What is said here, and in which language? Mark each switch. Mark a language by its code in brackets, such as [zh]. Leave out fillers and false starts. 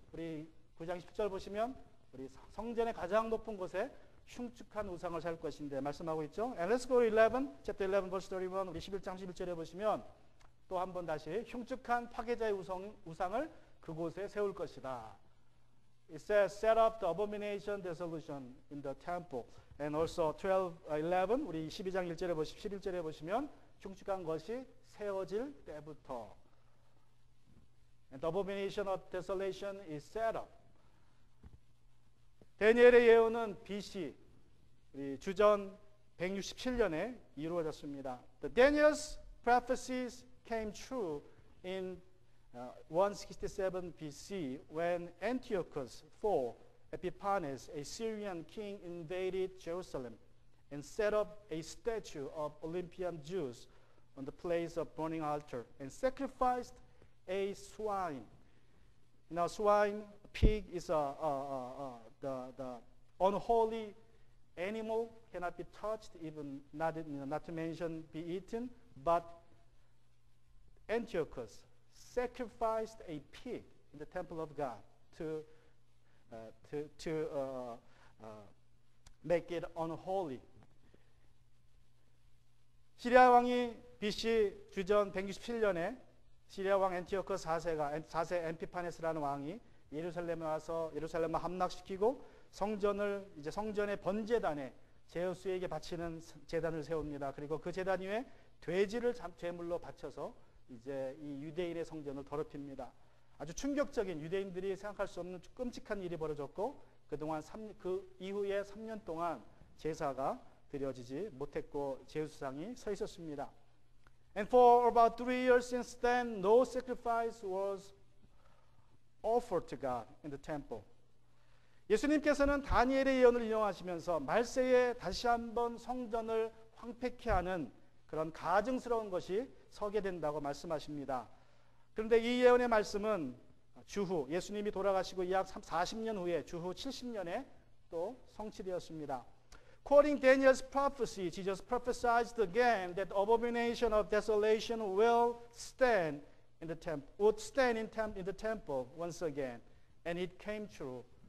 [ko] 우리 9장 10절 보시면 우리 성전의 가장 높은 곳에 흉측한 우상을 살 것인데 말씀하고 있죠. [en] And let's go to 11, chapter 11, verse 31. [ko] 우리 11장 11절에 보시면 또 한 번 다시 흉측한 파괴자의 우상을 그곳에 세울 것이다. [en] It says, set up the abomination desolation in the temple. And also 11, [ko] 우리 12장 11절에 보시면 흉측한 것이 세워질 때부터. [en] And the abomination of desolation is set up. [ko] 다니엘의 예언은 BC, 우리 주전 167년에 이루어졌습니다. [en] The Daniel's prophecies came true in 167 BC when Antiochus IV Epiphanes, a Syrian king, invaded Jerusalem and set up a statue of Olympian Zeus on the place of burning altar and sacrificed a swine. Now, swine, pig is the unholy animal, cannot be touched, even not to mention be eaten. But Antiochus sacrificed a pig in the temple of God to make it unholy. [ko] 시리아 왕이 BC 주전 167년에 시리아 왕 안티오커스 4세 엠피파네스라는 왕이 예루살렘에 와서 예루살렘을 함락시키고 성전의 번제단에 제우스에게 바치는 제단을 세웁니다. 그리고 그 제단 위에 돼지를 제물로 바쳐서 이제 이 유대인의 성전을 더럽힙니다. 아주 충격적인, 유대인들이 생각할 수 없는 끔찍한 일이 벌어졌고 그 이후에 3년 동안 제사가 드려지지 못했고 제우스상이 서 있었습니다. [en] And for about 3 years since then, no sacrifice was offered to God in the temple. [ko] 예수님께서는 다니엘의 예언을 인용하시면서 말세에 다시 한번 성전을 황폐케 하는 그런 가증스러운 것이 서게 된다고 말씀하십니다. 그런데 이 예언의 말씀은 주후 예수님이 돌아가시고 약 40년 후에 주후 70년에 또 성취되었습니다. [en] Quoting Daniel's prophecy, Jesus prophesied again that abomination of desolation will stand in the temple, would stand in the temple once again, and it came true.